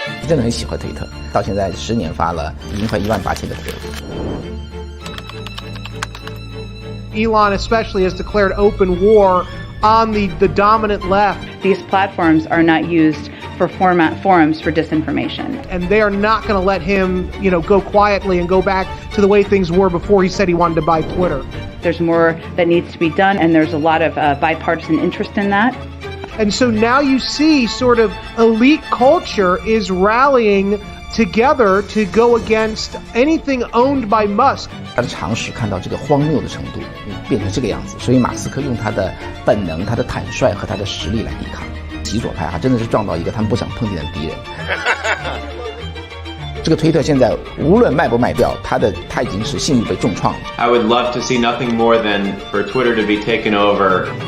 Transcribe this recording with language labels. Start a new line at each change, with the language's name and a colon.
Chinese: 真的很喜欢推特，到现在10年发了已经快18000个推。
English: Elon especially has declared open war on the dominant left. These platforms are not used for forums for disinformation. And they are not going to let him, go quietly and go back to the way things were before he said he wanted to buy Twitter. There's more that needs to be done, and there's a lot of bipartisan interest in that. And so now you see sort of elite culture is rallying together to go against anything owned by Musk.
Chinese: 他的常识看到这个荒谬的程度，变成这个样子，所以马斯克用他的本能、他的坦率和他的实力来抵抗。极左派真的是撞到一个他们不想碰见的敌人。这个推特现在无论卖不卖掉，他已经是信誉被重创了。
English: I would love to see nothing more than for Twitter to be taken over.